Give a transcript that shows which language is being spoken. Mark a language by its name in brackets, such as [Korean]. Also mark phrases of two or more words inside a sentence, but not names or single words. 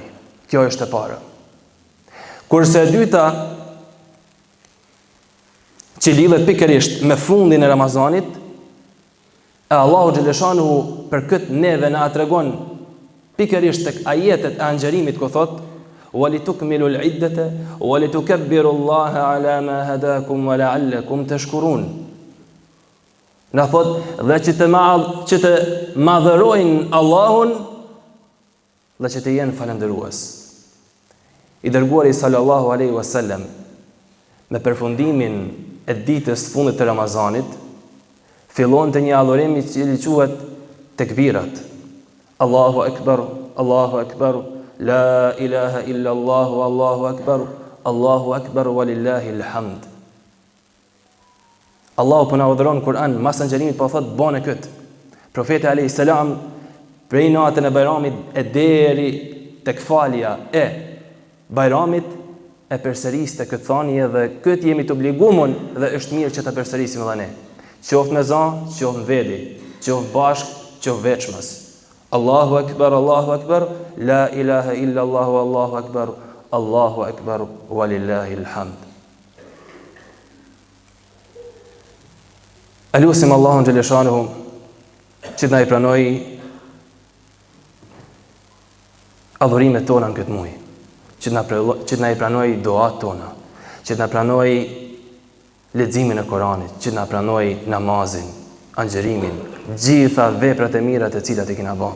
[Albanian] Kjo është e para. Kurse e dyta, që lidhet pikërisht me fundin e Ramazanit, e Allahu xhaleshanuhu për këtë neve na tregon pikërisht tek ajetet e agjërimit ku thot: [Arabic] "ولتكملوا العدة ولتكبروا الله على ما هداكم ولعلكم تشكرون." [Albanian] Na thot dhe që të madhërojnë Allahun dhe që të jenë falëndërues. I dërguari [Arabic] صلى الله عليه وسلم [Albanian] me përfundimin e ditës fundit të Ramazanit fillon të një adhurim i cili quhet tekbirat. [Arabic] الله أكبر الله أكبر لا إله إلا الله الله أكبر ولله الحمد. [Albanian] Allahu po na udhëron Kur'an, mas agjërimit po thot bëne kët. Profeti [Arabic] عليه السلام [Albanian] prej natën e Bajramit e deri tek falja e Bajramit e përsëriste këtë thanje dhe këtë jemi të obliguar dhe është mirë që ta përsërisim edhe ne. Qoftë me zan, qoftë në vedi, qoftë bashk, qoftë veçmas. [Arabic] الله أكبر لا إله إلا الله الله أكبر ولله الحمد. [Albanian] Elusim Allahun xhaleshanuhu që të na i pranoj adhurimet tona në këtë muaj, që të na i pranoj duat tona, që të na pranoj leximin e Koranit, që të na pranoj namazin, agjërimin, gjitha veprat e mira të cilat i kena bërë.